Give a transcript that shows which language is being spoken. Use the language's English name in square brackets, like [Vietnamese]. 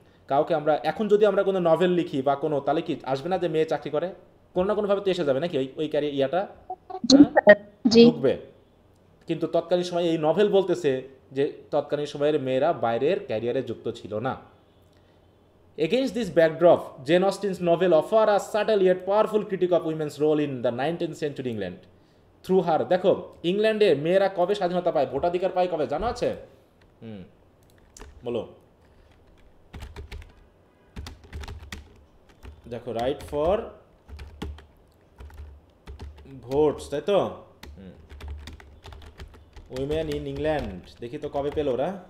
[Bangla] কাউকে আমরা এখন যদি আমরা কোনো নভেল লিখি বা কোনো, তাহলে কি আসবে না যে মেয়ে চাকরি করে? কোনো না কোনোভাবে তো এসে যাবে নাকি ওই ক্যারিয়ার ইয়াটা, ঢুকবে। কিন্তু তৎকালীন সময়ে এই নভেল বলতেছে যে তৎকালীন সময়ের মেয়েরা বাইরের ক্যারিয়ারে যুক্ত ছিল না। [English] Against this backdrop, Jane Austen's novel offer a subtle yet powerful critique of women's role in the 19th century England. [Bangla] Through her, দেখো ইংল্যান্ডে মেয়েরা কবে স্বাধীনতা পায়, ভোটাধিকার পায় কবে জানা আছে? বলো, দেখো [English] right for votes, [Bangla] তাই তো, [English] women in England, [Bangla] দেখি তো কবে পেল ওরা।